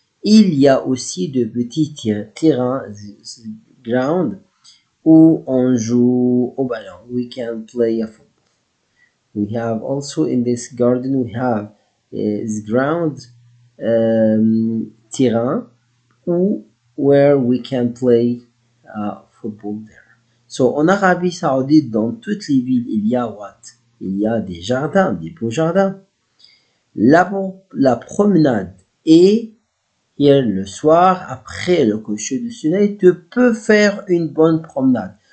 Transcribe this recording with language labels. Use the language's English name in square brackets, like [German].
[French] Il y a aussi de petits terrains, ground, où on joue au ballon. [English] We can play a football. We have also in this garden, we have this ground, terrain, where we can play football there. [French] So, en Arabie Saoudite, dans toutes les villes, il y a what? Il y a des jardins, des beaux jardins. La promenade est hier le soir, après le coucher du soleil, tu peux faire une bonne promenade.